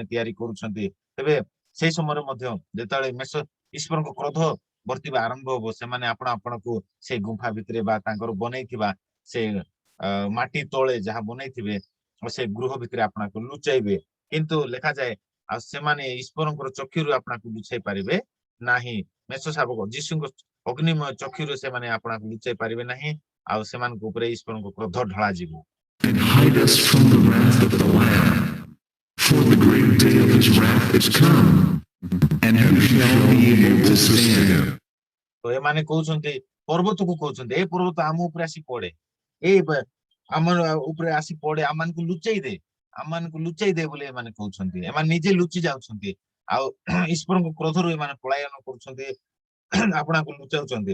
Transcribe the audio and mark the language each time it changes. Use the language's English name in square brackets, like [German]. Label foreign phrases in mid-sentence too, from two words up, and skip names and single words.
[Odia] ତିଆରି କରୁଛନ୍ତି ତେବେ ସେଇ ସମୟରେ ମଧ୍ୟ ଯେତେବେଳେ ଈଶ୍ୱରଙ୍କ କ୍ରୋଧ ବର୍ତ୍ତିବା ଆରମ୍ଭ ହବ ସେମାନେ ଆପଣଙ୍କୁ ସେଇ ଗୁମ୍ଫା ଭିତରେ ବା ତାଙ୍କର ବନେଇଥିବା ସେ ମାଟି ତଳେ ଯାହା ବନେଇଥିବେ ସେ ଗୃହ ଭିତରେ ଆପଣଙ୍କୁ ଲୁଚାଇବେ କିନ୍ତୁ ଲେଖାଯାଏ ଆଉ ସେମାନେ ଈଶ୍ୱରଙ୍କର ଚକ୍ଷୁରୁ ଆପଣଙ୍କୁ ଲୁଚାଇ ପାରିବେ ନାହିଁ ମେଷ ଶାବକ ଯୀଶୁଙ୍କ ଅଗ୍ନିମୟ ଚକ୍ଷୁରୁ ସେମାନେ ଆପଣଙ୍କୁ ଲୁଚାଇ ପାରିବେ ନାହିଁ ଆଉ ସେମାନଙ୍କ ଉପରେ ଈଶ୍ୱରଙ୍କ କ୍ରୋଧ ଢଳାଯିବ [English] And hide us from the wrath of the Lamb. For the great day of his wrath is come, and who shall be able to stand? [Odia] ତ ଏମାନେ କହୁଛନ୍ତି ପର୍ବତକୁ କହୁଛନ୍ତି ଏ ପର୍ବତ ଆମ ଉପରେ ଆସି ପଡେ ଏ ଆମ ଉପରେ ଆସି ପଡେ ଆମମାନଙ୍କୁ ଲୁଚେଇ ଦେ ଆମମାନଙ୍କୁ ଲୁଚାଇ ଦେ ବୋଲି ଏମାନେ କହୁଛନ୍ତି। ଏମାନେ ନିଜେ ଲୁଚି ଯାଉଛନ୍ତି ଆଉ ଈଶ୍ୱରଙ୍କ କ୍ରୋଧରୁ ଏମାନେ ପଳାୟନ କରୁଛନ୍ତି ଆପଣଙ୍କୁ ଲୁଚାଉଛନ୍ତି।